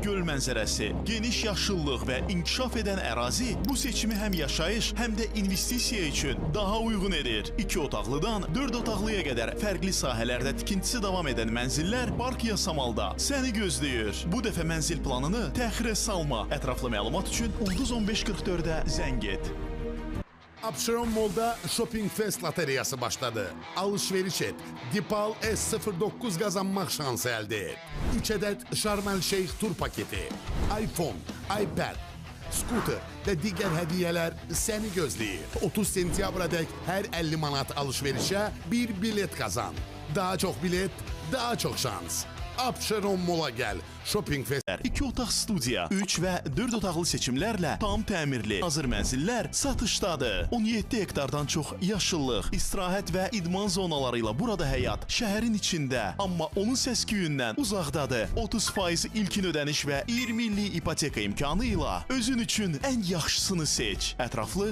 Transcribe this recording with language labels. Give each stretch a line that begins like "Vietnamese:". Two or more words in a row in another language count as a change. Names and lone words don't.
Azerbaijani: Göl mənzərəsi, geniş yaşıllıq və inkişaf edən ərazi bu seçimi həm yaşayış, həm də investisiya üçün daha uyğun edir. 2 otaqlıdan 4 otaqlıya qədər fərqli sahələrdə tikintisi davam edən mənzillər Park Yasamalda səni gözləyir. Bu dəfə mənzil planını təxirə salma. Ətraflı məlumat üçün Ulduz 1544-ə zəng et. Abşeron Mall'da Shopping Fest loteriyası başladı.
Turkish: Alışveriş et. Dipal S09 kazanmak şansı elde et. 3 adet Sharm el Sheikh tur paketi, iPhone, iPad, scooter ve diğer hediyeler
Azerbaijani: seni gözləyir.
Turkish: 30 sentyabra dek her 50 manat alışverişe bir bilet kazan. Daha çok bilet, daha çok şans. Abşeron Mall'a gel. Shopping Fest.
Azerbaijani: 2 otaq studiya, 3 və 4 otaqlı seçimlərlə tam təmirli. Hazır mənzillər satışdadır. 17 hektardan çox yaşıllıq, istirahət və idman zonaları ilə burada həyat şəhərin içində, amma onun səs-küyündən uzaqdadır. 30% ilkin ödəniş və 20 illik ipoteka imkanı ilə özün üçün ən yaxşısını seç.